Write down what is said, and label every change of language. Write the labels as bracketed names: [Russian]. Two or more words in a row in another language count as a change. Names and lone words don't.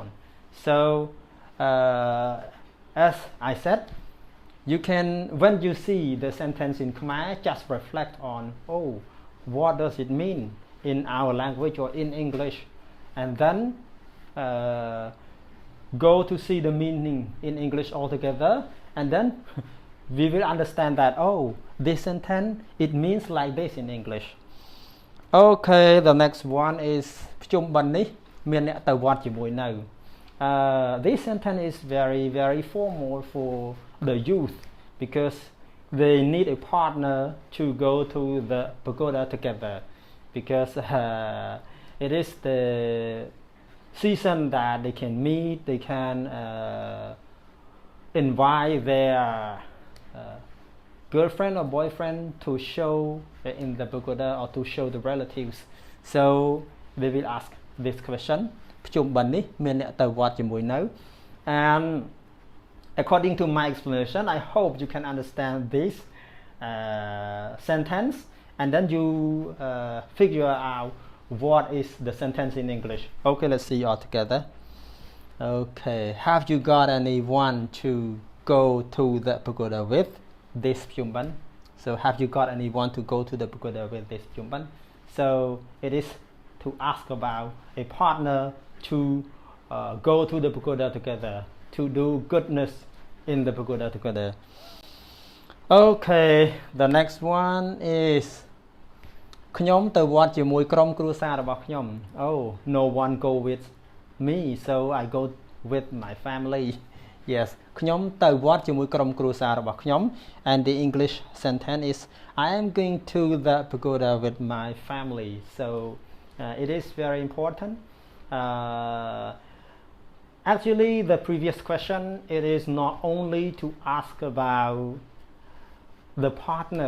[English] So as I said, you can, when you see the sentence in Khmer, just reflect on, oh, what does it mean in our language or in English, and then go to see the meaning in English altogether, and then we will understand that, oh, this sentence, it means like this in English. Okay, the next one is [Khmer] ភ្ជុំបិណ្ឌនេះមានអ្នកទៅវត្តជាមួយនៅ [English] this sentence is very formal for the youth because they need a partner to go to the pagoda together because it is the season that they can meet, they can invite their girlfriend or boyfriend to show in the pagoda or to show the relatives. So they will ask this question. [Khmer] ភ្ជុំបិណ្ឌនេះមានអ្នកទៅវត្តជាមួយនៅ [English] and according to my explanation, I hope you can understand this sentence and then you figure out what is the sentence in English. Okay, let's see all together. Okay, have you got anyone to go to the pagoda with this ភ្ជុំបិណ្ឌ so have you got anyone to go to the pagoda with this ភ្ជុំបិណ្ឌ so it is to ask about a partner to go to the pagoda together, to do goodness in the pagoda together. Okay, the next one is [Khmer] ខ្ញុំទៅវត្តជាមួយក្រុមគ្រួសាររបស់ខ្ញុំ [English] oh no one go with me so I go with my family. Yes, [Khmer] ខ្ញុំទៅវត្តជាមួយក្រុមគ្រួសាររបស់ខ្ញុំ [English] and the English sentence is I am going to the pagoda with my family. So it is very important. Actually, the previous question, it is not only to ask about the partner.